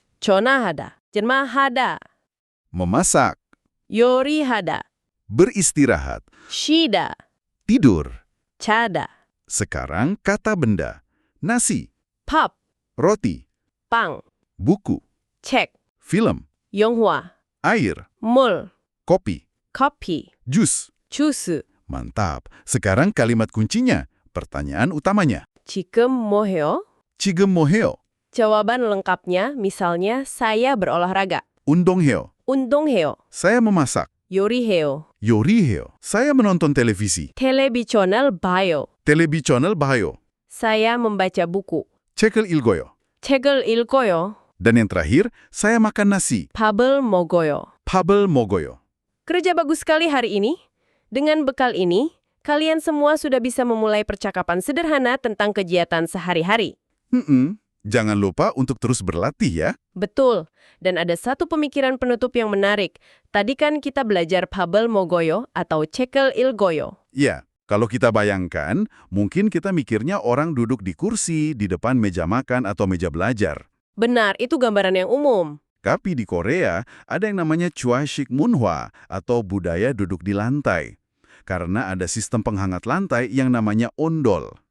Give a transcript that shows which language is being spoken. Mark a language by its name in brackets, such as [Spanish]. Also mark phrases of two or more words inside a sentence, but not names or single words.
[Korean] 전화하다, 전화하다, [Indonesian] memasak, [Korean] 요리하다, [Indonesian] beristirahat, [Korean] 쉬다, [Indonesian] tidur. [Korean] 자다, [Indonesian] Sekarang kata benda. Nasi, [Korean] 밥, [Indonesian] roti, [Korean] 빵, [Indonesian] buku, [Korean] 책, [Indonesian] film, [Korean] 영화, [Indonesian] air, [Korean] 물, [Indonesian] kopi, [Korean] 커피, [Indonesian] jus. [Korean] 주스. [Indonesian] Mantap. Sekarang kalimat kuncinya. Pertanyaan utamanya. [Korean] 지금 뭐해요? 지금 뭐해요? [Indonesian] Jawaban lengkapnya misalnya saya berolahraga, [Korean] 운동해요. 운동해요, [Indonesian] Saya memasak. [Korean] 요리해요, 요리해요. [Indonesian] Saya menonton televisi. [Korean] 텔레비전을 봐요. Televisional 봐요. [Indonesian] saya membaca buku, [Korean] 책을 읽어요. 책을 읽어요, [Indonesian] Dan yang terakhir, saya makan nasi. [Korean] 밥을 먹어요. 밥을 먹어요. [Indonesian] Kerja bagus sekali hari ini. Dengan bekal ini, kalian semua sudah bisa memulai percakapan sederhana tentang kegiatan sehari-hari. Jangan lupa untuk terus berlatih ya. Betul. Dan ada satu pemikiran penutup yang menarik. Tadi kan kita belajar [Korean] 밥을 먹어요 [Indonesian] atau [Korean] 책을 읽어요. [Indonesian] Ya, kalau kita bayangkan, mungkin kita mikirnya orang duduk di kursi, di depan meja makan atau meja belajar. Benar, itu gambaran yang umum. Tapi di Korea, ada yang namanya [Korean] 좌식 문화 [Indonesian] atau budaya duduk di lantai. Karena ada sistem penghangat lantai yang namanya ondol.